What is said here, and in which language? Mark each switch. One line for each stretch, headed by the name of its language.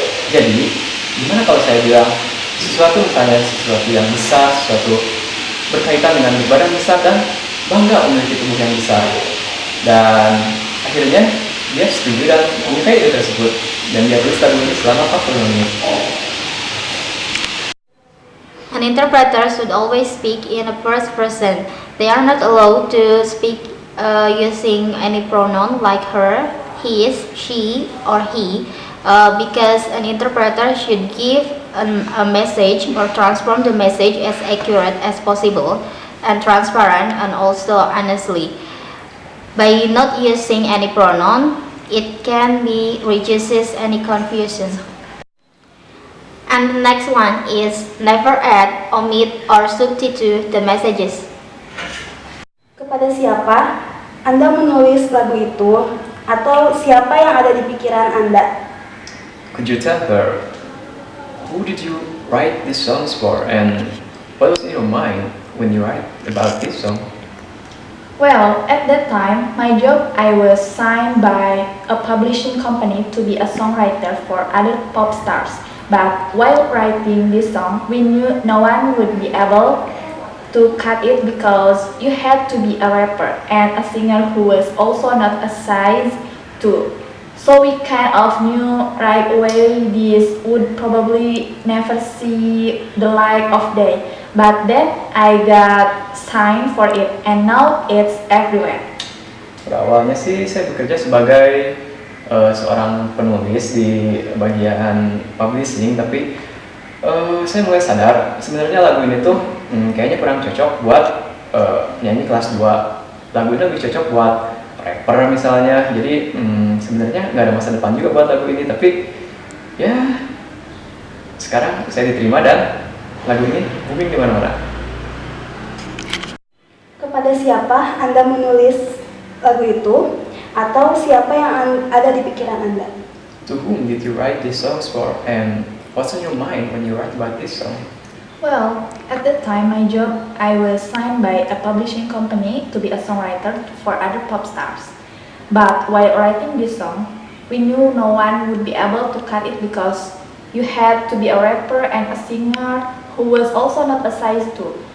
Indonesian: Jadi, gimana kalau saya bilang sesuatu yang besar, sesuatu berkaitan dengan badan besar dan bangga memiliki tubuh yang besar. Dan akhirnya dia setuju dan menyukai ide tersebut, dan dia tulis lagu ini selama 40 menit.
English: An interpreter should always speak in a first person. They are not allowed to speak using any pronoun like her, his, she, or he. Because an interpreter should give a message or transform the message as accurate as possible and transparent and also honestly. By not using any pronoun, it can be reduces any confusion. And the next one is never add, omit, or substitute the messages.
Indonesian: Kepada siapa Anda menulis lagu itu atau siapa yang ada di pikiran Anda?
English: Could you tell her who did you write these songs for and what was in your mind when you write about this song? Well, at that time, my job, I was signed by a publishing company to be a songwriter for other pop stars. But while writing this song, we knew no one would be able to cut it because you had to be a rapper and a singer who was also not a size 2. So we kind of knew right away this would probably never see the light of day. But then I got signed for it and now it's everywhere.
Indonesian: Pada awalnya sih saya bekerja sebagai seorang penulis di bagian publishing, tapi saya mulai sadar sebenarnya lagu ini tuh kayaknya kurang cocok buat nyanyi kelas 2. Lagu ini lebih cocok buat rapper misalnya, jadi sebenarnya nggak ada masa depan juga buat lagu ini, tapi ya sekarang saya diterima dan lagu ini booming di mana-mana. Kepada siapa Anda menulis lagu itu atau siapa yang ada di pikiran Anda?
English: To whom did you write these songs for and what's on your mind when you write about this song? Well, at that time, my job, I was signed by a publishing company to be a songwriter for other pop stars. But while writing this song, we knew no one would be able to cut it because you had to be a rapper and a singer who was also not a size 2.